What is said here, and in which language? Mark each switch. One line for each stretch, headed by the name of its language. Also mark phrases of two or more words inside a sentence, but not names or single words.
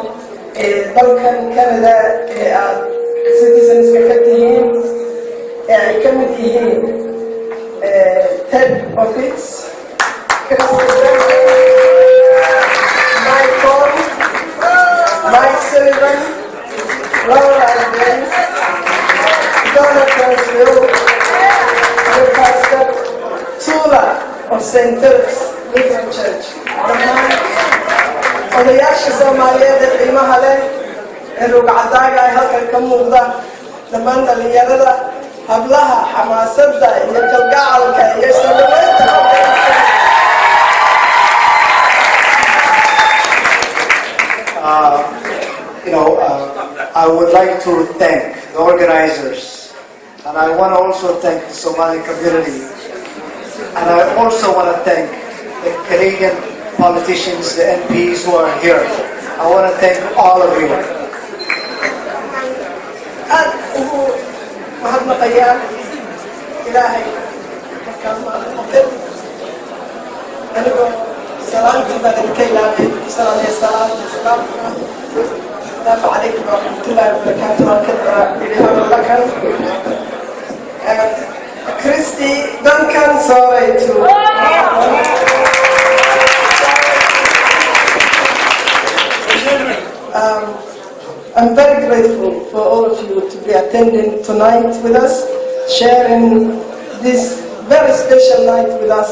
Somali: dalkan Canada ee aad citizenska ka tihiin ee ay ka mid yihiin Ted Office Mike Sullivan, Laura Adams, Donna Transville,
English: and Pastor Tula of St. Philip's Lutheran Church.
Somali: odayaasha Soomaaliyeed ee qiimaha leh ee rugcadaaga ay halkan ka muuqda dhammaan dhalinyarada hablaha xamaasadda iyo kalgacalka iyo soo dhaweynta
English: I would like to thank the organizers, and I want to also thank the Somali community, and I also want to thank the Canadian politicians, the MPs who are here. I want to thank all of you.
Arabic: السلام عليكم ورحمة الله وبركاته.
English: Christy Duncan, sorry to. I'm very grateful for all of you to be attending tonight with us, sharing this very special night with us.